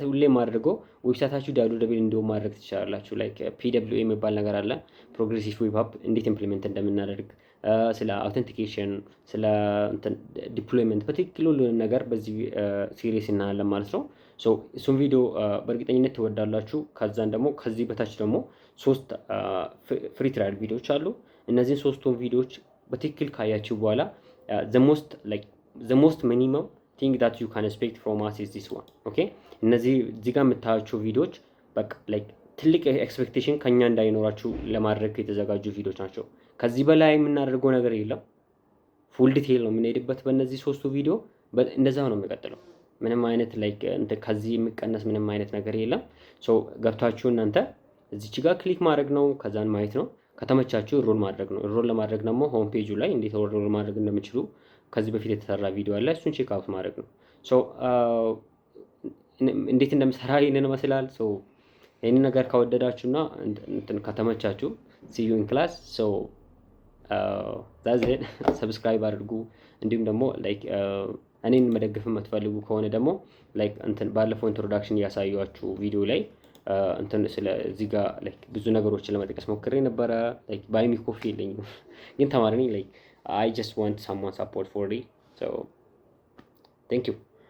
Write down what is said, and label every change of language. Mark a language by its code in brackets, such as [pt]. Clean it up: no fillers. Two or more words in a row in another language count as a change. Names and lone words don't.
[am] ሁሌም አድርገው ዌብሳይታችሁ ዳውንሎደብል እንዲሆን ማድረግ ትችላላችሁ። ላይክ PWA የሚባል ነገር አለ፣ [en] progressive web app [am] እንዴት ኢምፕሊሜንት እንደምናደርግ ስለ አውተንቲኬሽን ስለ ዲፕሎይመንት በትክክል ሁሉንም ነገር በዚህ ሲሪስ እናያለን ማለት ነው። እሱም ቪዲዮ በእርግጠኝነት ትወዳላችሁ። ከዛን ደግሞ ከዚህ በታች ደግሞ 3 [en] free trial [am] ቪዲዮዎች አሉ። እነዚህን 3ቱን ቪዲዮዎች በትክክል ካያችሁ በኋላ [en] the most minimum thing that you can expect from us is this one. [am] okay እነዚህ እዚህ ጋር የምታያቸው ቪዲዮዎች በቃ ትልቅ ኤክስፔክቴሽን ከኛ እንዳይኖራችሁ ለማድረግ የተዘጋጁ ቪዲዮዎች ናቸው። ከዚህ በላይ የምናደርገው ነገር የለም። ፉል ዲቴይል ነው የምንሄድበት በእነዚህ 3ቱ ቪዲዮ። እንደዛ ነው የሚቀጥለው። ምንም አይነት ከዚህ የሚቀነስ ምንም አይነት ነገር የለም። ገብታችሁ እናንተ እዚች ጋር ክሊክ ማድረግ ነው፣ ከዛን ማየት ነው። ከተመቻችሁ ሮል ማድረግ ነው። ሮል ለማድረግ ደግሞ [en] home page [am] ላይ እንዴት ሮል ማድረግ እንደምችሉ ከዚህ በፊት የተሰራ ቪዲዮ አለ። እሱን [en] check out [am] ማድረግ ነው። እንዴት እንደምሰራ ይሄንን ይመስላል። ይሄንን ነገር ከወደዳችሁና ከተመቻችሁ [en] see you in class. that's it. [am] ሰብስክራይብ አድርጉ። እንዲሁም ደግሞ እኔን መደገፍ የምትፈልጉ ከሆነ ደግሞ ባለፈው ኢንትሮዳክሽን ያሳያችሁ ቪዲዮ ላይ ስለዚህ ጋር ብዙ ነገሮችን ለመጥቀስ ሞክሬ ነበረ። [en] buy me coffee [am] የለኝም ግን ተማሪ ነኝ። [en] I just want someone support for it. So thank you.